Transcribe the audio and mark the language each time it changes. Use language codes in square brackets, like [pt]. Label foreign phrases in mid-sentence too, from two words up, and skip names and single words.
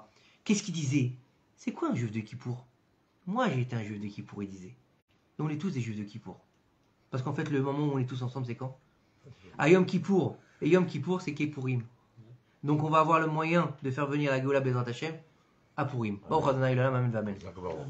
[fr] Qu'est-ce qu'il disait? C'est quoi un juif de Kippour? Moi, j'ai été un juif de Kippour, il disait. Et on est tous des juifs de Kippour. Parce qu'en fait, le moment où on est tous ensemble, c'est quand? À Yom Kippour. Et Yom Kippour, c'est Kippourim. Donc on va avoir le moyen de faire venir la Géoula [he] בעזרת השם [fr] à Purim. [he] ברוך אדוני עולם, אמן, אמן.